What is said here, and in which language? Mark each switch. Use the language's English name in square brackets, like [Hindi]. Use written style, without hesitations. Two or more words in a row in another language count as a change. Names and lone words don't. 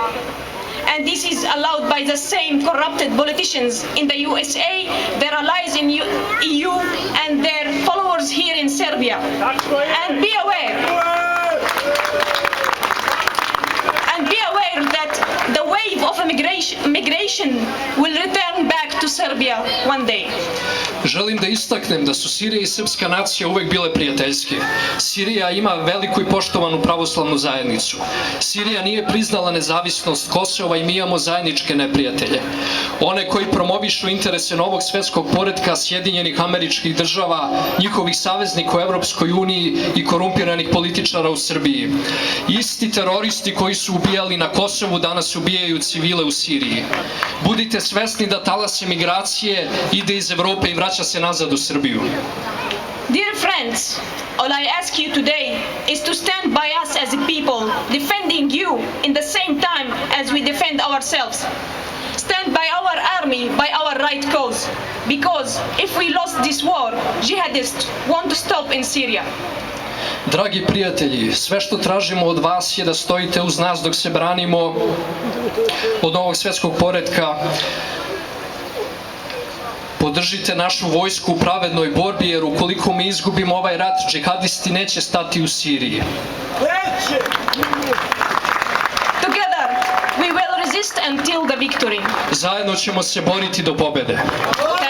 [English] And this is allowed by the same corrupted politicians in the USA, their allies in EU, and their followers here in Serbia. And be aware that the wave of migration will return back to Serbia one day. [Serbian] Želim da istaknem da su Sirija i srpska nacija uvek bile prijateljske. Sirija ima veliku i poštovanu pravoslavnu zajednicu. Sirija nije priznala nezavisnost Kosova i mi imamo zajedničke neprijatelje. One koji promovišu interese novog svetskog poretka Sjedinjenih Američkih Država, njihovih saveznika u Evropskoj uniji i korumpiranih političara u Srbiji. Isti teroristi koji su ubijali na Kosovu danas ubijaju civile u Siriji. Budite svesni da talas emigracije ide iz Evrope i vraća se nazad u Srbiju. [English] Dear friends, all I ask you today is to stand by us as a people, defending you in the same time as we defend ourselves. Stand by by our army, by our right cause. Because if we lost this war, jihadists want to stop in Syria. [Serbian] Dragi prijatelji, sve što tražimo od vas je da stojite uz nas dok se branimo od ovog svjetskog poretka. Podržite našu vojsku u pravednoj borbi, jer ukoliko mi izgubimo ovaj rat, džihadisti neće stati u Siriji. [English] Together, we will resist until the victory. [Serbian] Zajedno ćemo se boriti do pobjede.